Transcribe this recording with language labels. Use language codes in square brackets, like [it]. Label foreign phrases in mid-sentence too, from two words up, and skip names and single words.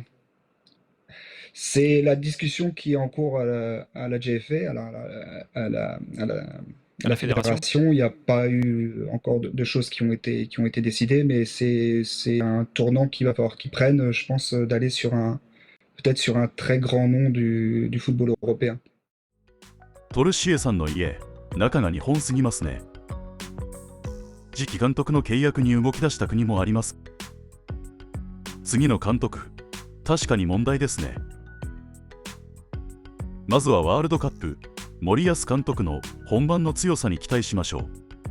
[fr] C'est la discussion qui est en cours à la GFA, à la fédération. Il n'y a pas eu encore de choses qui ont été décidées, mais c'est un tournant qu'il va falloir qu'ils prennent, je pense, d'aller peut-être sur un très grand nom du football européen. [ja] トルシエさんの家、中が日本すぎますね。次期監督の契約に動き出した国もあります。次の監督、確かに問題ですね。まずはワールドカップ、森保監督の本番の強さに期待しましょう。